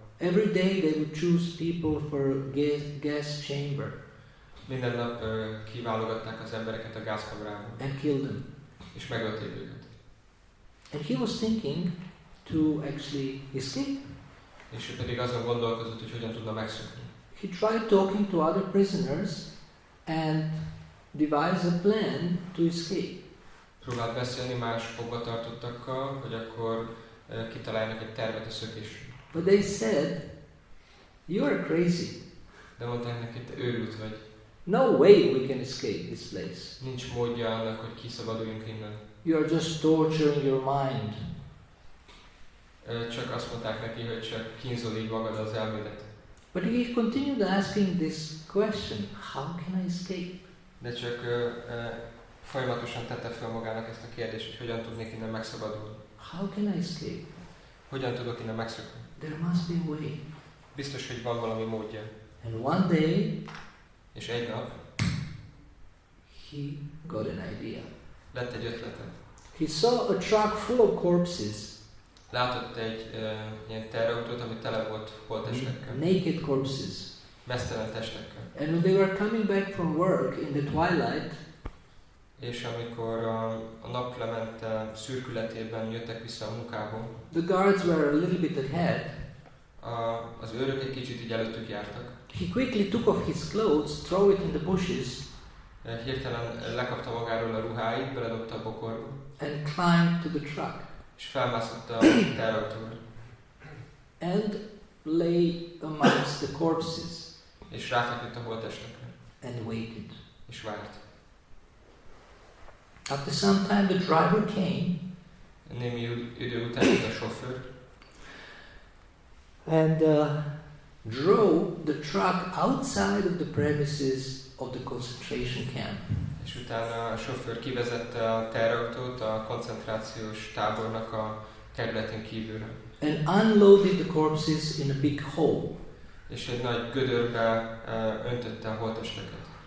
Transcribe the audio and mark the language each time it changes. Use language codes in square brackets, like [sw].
[en] Every day they would choose people for gas chamber. [hu] Minden nap kiválogatták az embereket a gázkamrába. [en] And killed them. [hu] És megölték őket. [en] And he was thinking to actually escape. [hu] És ő pedig azon gondolkozott, hogy hogyan tudna megszökni. [en] He tried talking to other prisoners and devised a plan to escape. [hu] Próbált beszélni más fogvatartottakkal, hogy akkor kitalálnak egy tervet a szökésre. [en] But they said, "You are crazy. [hu] De mondták neki, te őrült vagy. [en] No way we can escape this place. [hu] Nincs módja annak, hogy kiszabaduljunk innen. [en] You are just torturing your mind." [hu] Csak azt mondták neki, hogy csak kínzol így magad az elmédet. [en] But he continued asking this question, how can I escape? [hu] De csak folyamatosan tette fel magának ezt a kérdést, hogy hogyan tudnék innen megszabadulni. [en] How can I escape? [hu] Hogyan tudok innen megszökni? [en] There must be a way. [hu] Biztos, hogy van valami módja. [en] And one day, [hu] És egy nap [en] he got an idea. [hu] lett egy ötlete. [en] He saw a truck full of corpses. [hu] Látott egy ilyen terrautót, ami tele volt holttestekkel. [en] Naked corpses. [hu] Mesztelen testekkel. [en] And when they were coming back from work in the twilight, [hu] És amikor a naplemente szürkületében jöttek vissza a munkából, [en] the guards were a little bit ahead. [hu] Az őrök egy kicsit így előttük jártak. [en] He quickly took off his clothes, threw it in the bushes, [hu] Hirtelen lekapta magáról a ruháit, beledobta a bokorba, [en] and climbed to the truck. [hu] és felmászott a terrautóra. [en] And lay amongst the corpses. [hu] És ráfeküdt a holttestekre. [en] And waited. [hu] És várt. [en] After some time the driver came. [hu] Némi idő után jött a sofőr. [en] And drove the truck outside of the premises of the concentration camp. [hu] És utána a sofőr kivezette a terrautót a koncentrációs tábornak a területén kívülre. [en] And unloaded the corpses in a big hole. [hu] És egy nagy gödörbe öntötte a holttesteket.